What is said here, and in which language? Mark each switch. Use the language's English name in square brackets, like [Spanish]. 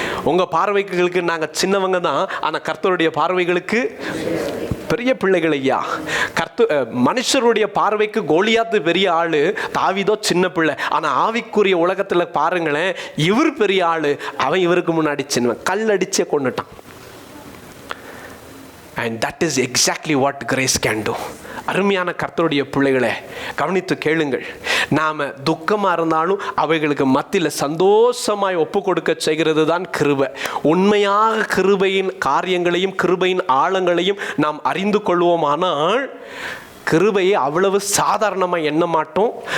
[Tamil] உங்க பார்வைகளுக்கு நாங்கள் சின்னவங்க தான், ஆனால் கர்த்தருடைய பார்வைகளுக்கு பெரிய பிள்ளைகள் ஐயா. மனுஷருடைய பார்வைக்கு கோலியாத்து பெரிய ஆளு, தாவீதோ சின்ன பிள்ளை. ஆனா ஆவிக்குரிய உலகத்துல பாருங்களேன், இவர் பெரிய ஆளு, அவன் இவருக்கு முன்னாடி சின்னவன், கல்லடிச்சே கொண்டுட்டான். [English] And that is exactly what grace can do. [Tamil] அருமையான கர்த்தருடைய பிள்ளைகளை கவனித்து கேளுங்கள். நாம துக்கமா இருந்தாலும் அவைகளுக்கு மத்தியில் சந்தோஷமாய் ஒப்பு கொடுக்க செய்கிறது தான் கிருபை. உண்மையாக கிருபையின் காரியங்களையும் கிருபையின் ஆழங்களையும் நாம் அறிந்து கொள்வோமானால் கிருபையை அவ்வளவு சாதாரணமாக எண்ண மாட்டோம்.